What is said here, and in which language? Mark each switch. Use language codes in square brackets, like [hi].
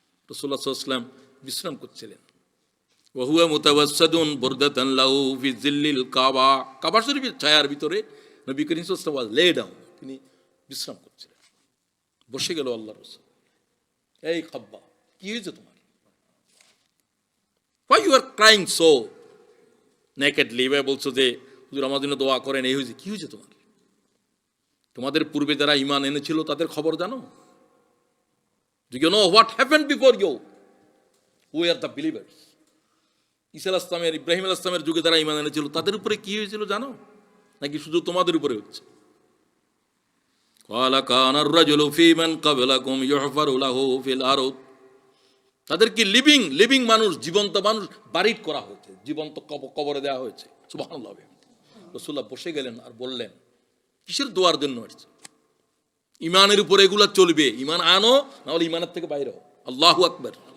[bn] রাসূলুল্লাহ সাল্লাল্লাহু আলাইহি ওয়াসাল্লাম বিশ্রাম করছিলেন। [ar] ওয়া হুয়া মুতাওয়াসসাদুন বুরদাতান লাহু ফি জিল্লিল কাবা, [bn] কাবা শরীফের ছায়ার ভিতরে নবী করিম সাল্লাল্লাহু আলাইহি ওয়াসাল্লাম [en] lay down, [bn] তিনি বিশ্রাম করছিলেন। বসে গেল আল্লাহর রাসূল, এই খাব্বা, কি হয়েছে তোমার? [en] Why you are crying so nakedly? [bn] বলছো যে হুজুর আমার জন্য দোয়া করেন, এই হয়েছে, কি হয়েছে তোমার? তোমাদের পূর্বে যারা ঈমান এনেছিল তাদের খবর জানো? [en] Do you know what happened before you? Who are the believers? [bn] ঈসা আলাইহিস সালামের, ইব্রাহিম আলাইহিস সালামের যুগে যারা ঈমান এনেছিল তাদের উপরে কি হয়েছিল জানো, নাকি শুধু তোমাদের উপরে হচ্ছে? [ar] قال كان الرجل في من قبلكم يحفر له في الأرض [bn] তাদেরকে [en] living [bn] মানুষ, জীবন্ত মানুষ [en] buried [bn] করা হয়েছে, জীবন্ত কবরে দেওয়া হয়েছে। সুবহানাল্লাহ। রাসূলুল্লাহ বসে গেলেন আর বললেন, কিসের দোয়ার জন্য আসছে? ইমানের উপরে এগুলা চলবে, ইমান আনো, না হলে ইমানের থেকে বাইরে হও। আল্লাহু আকবার।